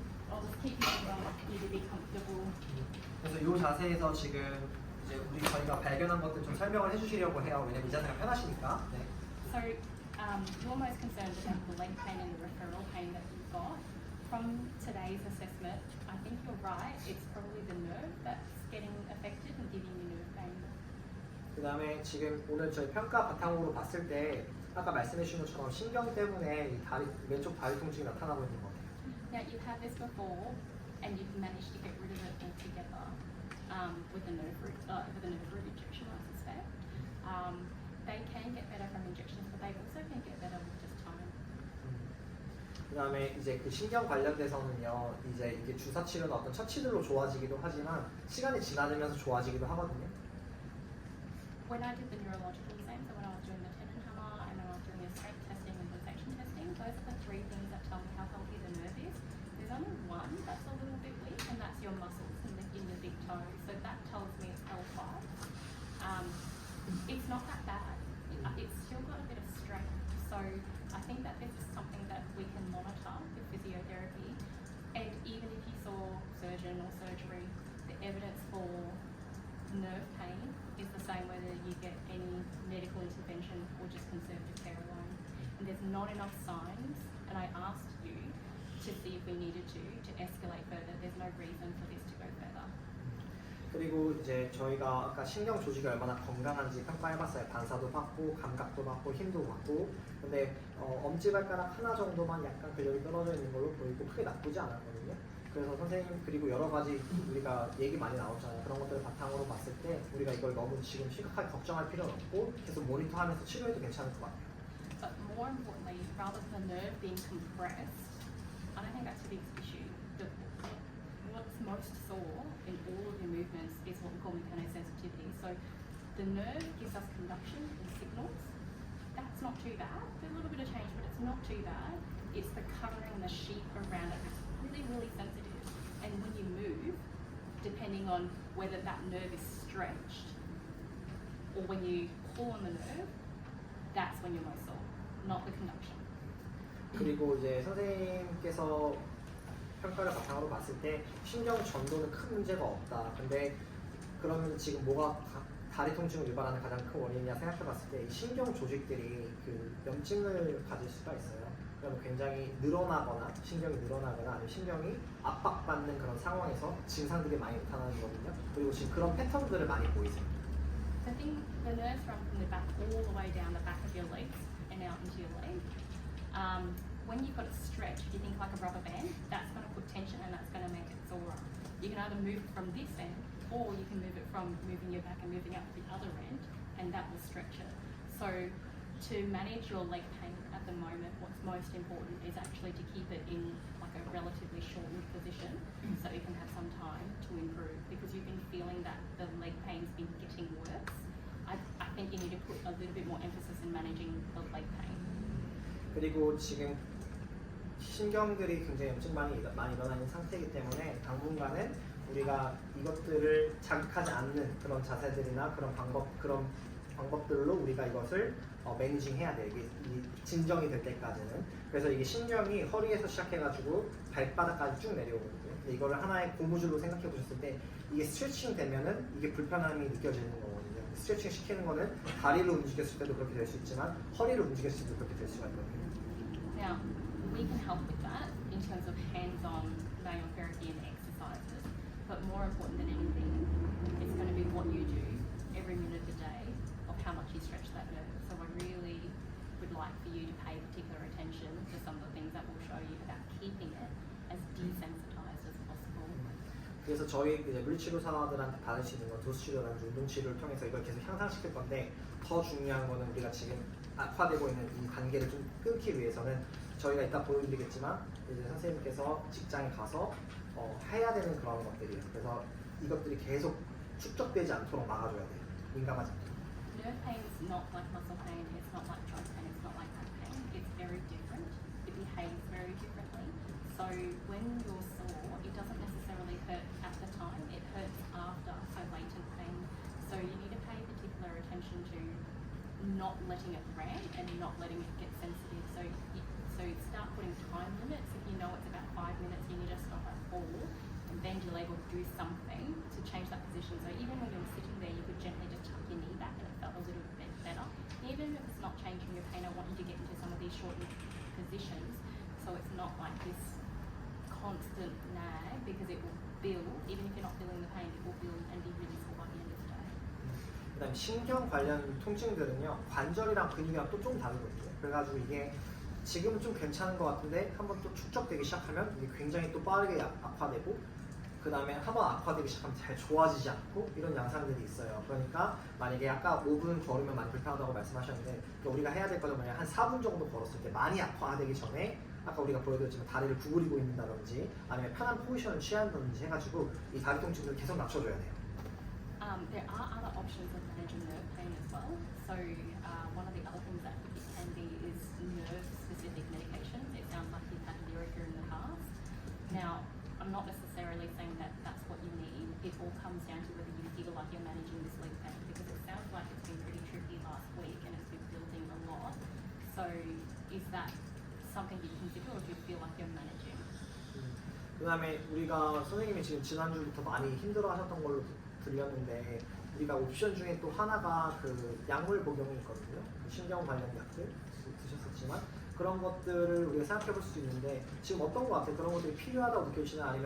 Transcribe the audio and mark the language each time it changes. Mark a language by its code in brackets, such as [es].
[en] I'll just keep you to be comfortable. [ko] 그래서 이 자세에서 지금 이제 저희가 발견한 것들 좀 설명을 해주시려고 해요. 왜냐면 이 자세가 편하시니까. 네. [en] So you're most concerned about the leg pain and the referral pain that you've got. From today's assessment, I think you're right. It's probably the nerve that's getting affected and giving you nerve pain. [ko] 그 다음에 지금 오늘 저희 평가 바탕으로 봤을 때 아까 말씀해 주신 것처럼 신경 때문에 이 다리, 왼쪽 다리 통증이 나타나고 있는 것 같아요. [en] Now you've had this before, and you've managed to get rid of it altogether with the nerve root injection, I suspect. They can get better from injections, but they also can get better with just time. [ko] 그 다음에 이제 그 신경 관련돼서는요, 이제 이게 주사 치료나 어떤 처치들로 좋아지기도 하지만 시간이 지나면서 좋아지기도 하거든요. [en] When I did the neurological exam, so when I was doing the tendon hammer and when I was doing the strength testing and sensation testing, those are the three things that tell me how healthy the nerve is. There's only one that's a little bit weak, and that's your muscles in your big toe. So that tells me it's L5. It's not that bad. It's still got a bit of strength. So I think that this is something that we can monitor with physiotherapy. And even if you saw surgeon or surgery, the evidence for nerve pain is the same whether you get any medical intervention or just conservative care alone. And there's not enough signs, and I asked you to see if we needed to escalate further. There's no reason for this to go further. [ko] 그리고 이제 저희가 아까 신경 조직이 얼마나 건강한지 평가해봤어요. 반사도 받고 감각도 받고 힘도 받고. 근데 엄지발가락 하나 정도만 약간 근력이 떨어져 있는 걸로 보이고 크게 나쁘지 않았거든요. 그래서 선생님 그리고 여러 가지 우리가 얘기 많이 나오잖아요. 그런 것들을 바탕으로 봤을 때 우리가 이걸 너무 지금 심각하게 걱정할 필요는 없고 계속 모니터하면서 치료해도 괜찮을 것 같아요. [en] But more importantly, rather than the nerve being compressed, I don't think that's the biggest issue. What's most sore in all of your movements is what we call mechanosensitivity. So the nerve gives us conduction and signals. That's not too bad. There's a little bit of change, but it's not too bad. It's the covering, the sheath around it that's really, really sensitive. And when you move, depending on whether that nerve is stretched or when you pull on the nerve, that's when you're most sore, not the conduction. [ko] 그리고 이제 선생님께서 평가를 바탕으로 봤을 때 신경 전도는 큰 문제가 없다. 근데 그러면 지금 뭐가 다리 통증을 유발하는 가장 큰 원인이냐 생각해봤을 때 이 신경 조직들이 그 염증을 가질 수가 있어요. 그러면 굉장히 늘어나거나 신경이 늘어나거나 아니면 신경이 압박받는 그런 상황에서 증상들이 많이 나타나는 거거든요. 그리고 지금 그런 패턴들을 많이 보이세요. [en] So I think the nerves run from the back all the way down the back of your legs and out into your leg. When you've got it stretched, if you think like a rubber band, that's going to put tension and that's going to make it sore. You can either move it from this end or you can move it from moving your back and moving out to the other end, and that will stretch it. So to manage your leg pain at the moment, what's most important is actually to keep it in like a relatively shortened position so you can have some time to improve, because you've been feeling that the leg pain's been getting worse. I think you need to put a little bit more emphasis in managing the leg pain. [ko] 그리고 지금 신경들이 굉장히 염증 많이 일어나 있는 상태이기 때문에 당분간은 우리가 이것들을 자극하지 않는 그런 자세들이나 그런 방법들로 우리가 이것을 매니징 해야 돼요. 이게 진정이 될 때까지는. 그래서 이게 신경이 허리에서 시작해가지고 발바닥까지 쭉 내려오거든요. 근데 이거를 하나의 고무줄로 생각해 보셨을 때 이게 스트레칭 되면은 이게 불편함이 느껴지는 거거든요. 스트레칭 시키는 거는 다리를 움직였을 때도 그렇게 될 수 있지만 허리를 움직였을 때도 그렇게 될 수가 있거든요. [en] Now, we can help with that in terms of hands-on manual therapy and exercises, but more important than anything, it's going to be what you do every minute of the day of how much you stretch that nerve. So I really would like for you to pay particular attention to some of the things that will show you about keeping it as desensitized as possible. [ko] 그래서 저희 이제 물리치료사들한테 받을 수 있는 건 도수치료라든지 운동치료를 통해서 이걸 계속 향상시킬 건데 더 중요한 거는 우리가 지금 악화되고 있는 이 단계를 좀 끊기 위해서는 저희가 이따 보여드리겠지만 이제 선생님께서 직장에 가서 해야 되는 그런 것들이에요. 그래서 이것들이 계속 축적되지 않도록 막아줘야 돼요. 민감하지 않도록. [en] Nerve pain is not like muscle pain, it's not like joint pain, it's not like back pain. It's very different. It behaves very differently. So when you're sore, it doesn't necessarily hurt at the time, it hurts after, so latent pain. So you need to pay particular attention to not letting it rant and not letting it get sensitive. So start putting time limits. If you know it's about 5 minutes, you need to stop at 4 and bend your leg or do something to change that position. So even when you're sitting there, you could gently just tuck your knee back and it felt a little bit better. Even if it's not changing your pain, I want you to get into some of these shortened positions so it's not like this constant nag, because it will build. Even if you're not feeling the pain, it will build and be really sore by the end of the day. [ko] 그다음에 신경 관련 통증들은요 관절이랑 근육이랑 또 좀 다르거든요. 그래가지고 이게 지금은 좀 괜찮은 것 같은데 한번 또 축적되기 시작하면 이게 굉장히 또 빠르게 악화되고 그 다음에 한번 악화되기 시작하면 잘 좋아지지 않고 이런 양상들이 있어요. 그러니까 만약에 아까 5분 걸으면 많이 불편하다고 말씀하셨는데 그러니까 우리가 해야 될 거는 뭐냐 한 4분 정도 걸었을 때 많이 악화되기 전에 아까 우리가 보여드렸지만 다리를 구부리고 있는다든지 아니면 편한 포지션을 취한다든지 해가지고 이 다리 통증을 계속 낮춰줘야 돼요. [en] There are other options of managing nerve pain as well. So one of the other things that it can be is nerve-specific medications. It sounds like you've had Lyrica in the past. Now, I'm not necessarily saying that that's what you need. It all comes down to whether you feel like you're managing this leg pain, because it sounds like it's been pretty tricky last week and it's been building a lot. So is that something you consider, or do you feel like you're managing? [ko] 그 다음에 우리가 선생님이 지금 지난주부터 많이 힘들어하셨던 걸로 들렸는데 우리가 옵션 중에 또 하나가 그 약물 복용이 있거든요. 그 신경 관련 약들 드셨었지만 그런 것들을 우리가 생각해 볼 수 있는데 지금 어떤 것 같아요? 그런 것들이 필요하다고 느껴지시나요?